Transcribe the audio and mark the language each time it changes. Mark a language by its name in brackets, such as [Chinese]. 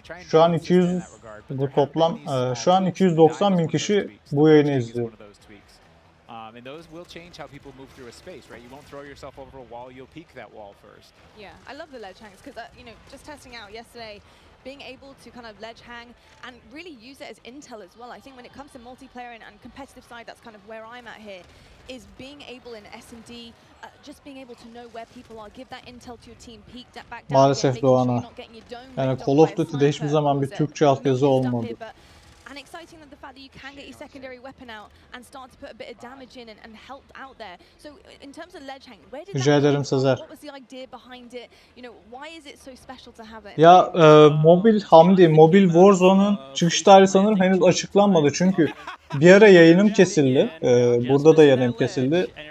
[Turkish] Şu an 200 bu toplam şu an 290 bin kişi bu yayını izliyor. [English] And those will change how people move through a space, right? You won't throw yourself over a wall, you'll peek that wall first. Yeah, I love the ledge hangs because, just testing out yesterday, being able to kind of ledge hang and really use it as intel as well. I think when it comes to multiplayer and competitive side, that's kind of where I'm at here, is being able in S&D, just being able to know where people are, give that intel to your team, peek that back down. [Turkish] Maalesef Doğan'a. Yani Call of Duty'de hiçbir zaman bir Türkçe altyazı olmadı. [English] And exciting that the fact that you can get your secondary weapon out and start to put a bit of damage in and help out there. So in terms of ledge hang, where did [Turkish] Rica ederim Sezer. [English] What was the idea behind it? Why is it so special to have it? [Turkish] Ya Mobil Warzone'un çıkış tarihi sanırım henüz açıklanmadı. Çünkü bir ara yayınım kesildi. Burada da yayınım kesildi.